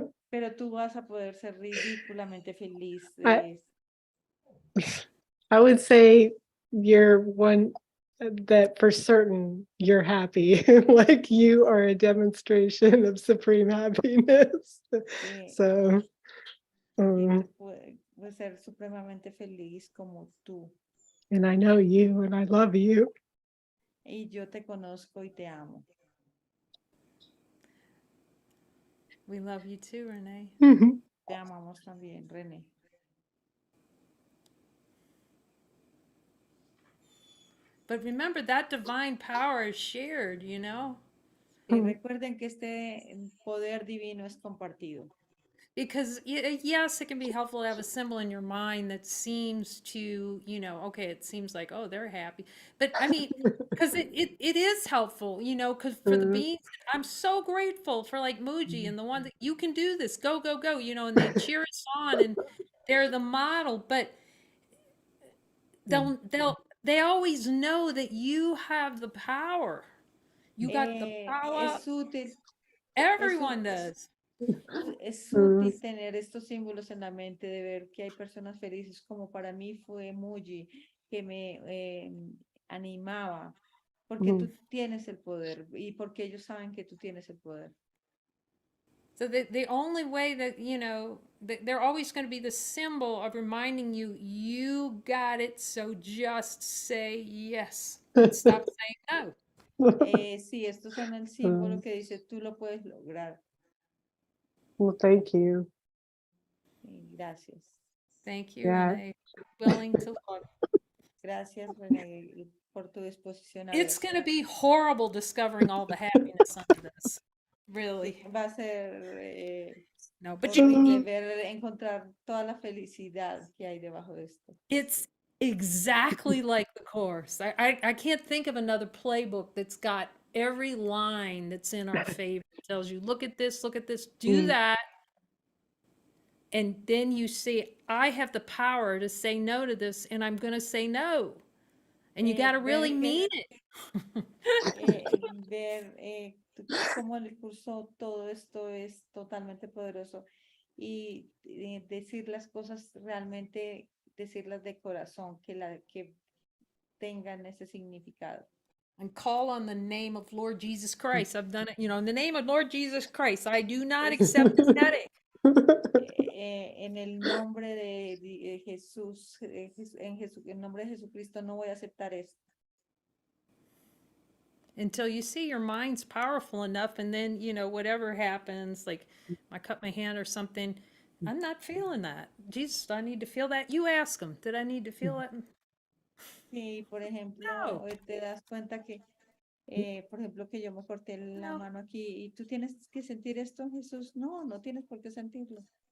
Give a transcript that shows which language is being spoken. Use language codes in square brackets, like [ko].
[es] Pero tú vas a poder ser ridículamente feliz. [en] I would say you're one that for certain you're happy. Like you are a demonstration of supreme happiness. So, [es] Puedes ser supremamente feliz como tú. [en] and I know you and I love you. [es] Y yo te conozco y te amo. [en] We love you too, Renee. [es] Te amamos también, René. [en] But remember, that divine power is shared, you know? [es] Recuerden que este poder divino es compartido. [en] Because yes, it can be helpful to have a symbol in your mind that seems to, you know, okay, it seems like, oh, they're happy. But I mean, because it is helpful, you know, because for the beings, I'm so grateful for like Muji and the one that you can do this, go, go, go, you know, and they cheer us on and they're the model, but they always know that you have the power. You got the power. [es] Es útil. [en] Everyone does. [es] Es útil tener estos símbolos en la mente, de ver que hay personas felices, como para mí fue Muji, que me animaba, porque tú tienes el poder y porque ellos saben que tú tienes el poder. [en] So the only way that, you know, they're always going to be the symbol of reminding you, you got it, so just say yes. And stop saying no. [es] Sí, estos son el símbolo que dice, tú lo puedes lograr. [en] Well, thank you. [es] Gracias. [en] Thank you, Yeah. Renee, for willing to look. [es] Gracias, René, por tu disposición a [en] It's [es] ver. [en] going to be horrible discovering all the happiness under this. Really. [es] Va a ser [en] No, but [es] horrible ver, encontrar toda la felicidad que hay debajo de esto. [en] it's exactly like the course. I can't think of another playbook that's got every line that's in our favor. It tells you, look at this, do that. And then you see, I have the power to say no to this, and I'm going to say no. And you got to really mean it. [es] Ver cómo el curso, todo esto es totalmente poderoso y decir las cosas realmente, decirlas de corazón, que tengan ese significado. [en] And call on the name of Lord Jesus Christ. I've done it, you know, in the name of Lord Jesus Christ, I do not accept this headache. [es] En el nombre de Jesús, en nombre de Jesucristo no voy a aceptar esto. [en] Until you see your mind's powerful enough, and then, you know, whatever happens, like I cut my hand or something, I'm not feeling that. Jesus, do I need to feel that? You ask him, did I need to feel it? [es] Sí, por ejemplo, [en] No. [es] te das cuenta que, por ejemplo, que yo me corté la [en] No. [es] mano aquí y tú tienes que sentir esto, Jesús. No, no tienes por qué sentirlo.